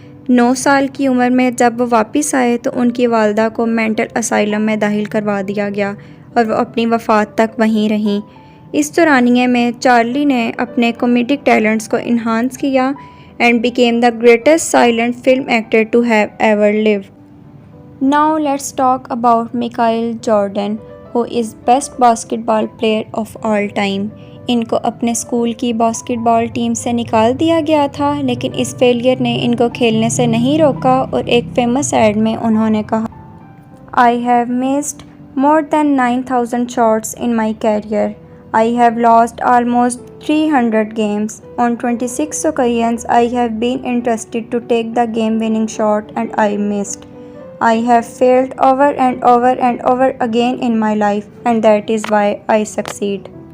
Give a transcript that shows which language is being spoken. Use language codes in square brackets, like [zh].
[ur] 9 سال کی عمر میں جب وہ واپس آئے تو ان کی والدہ کو مینٹل اسائلم میں داخل کروا دیا گیا اور وہ اپنی وفات تک وہیں رہیں۔ اس دورانیے میں چارلی نے اپنے کمیڈک ٹیلنٹس کو انہانس کیا [en] and became the greatest silent film actor to have ever lived. Now let's talk about Michael Jordan, who is best basketball player of all time. [ur] ان کو اپنے اسکول کی باسکٹ بال team سے نکال دیا گیا تھا، لیکن اس فیلئر نے ان کو کھیلنے سے نہیں روکا اور ایک فیمس ایڈ میں انہوں نے کہا [en] I have missed more than 9,000 shots in my career. I have lost almost 300 games. On 26 occasions I have been entrusted to take the game-winning shot and I missed. I have failed over and over and over again in my life and that is why I succeed.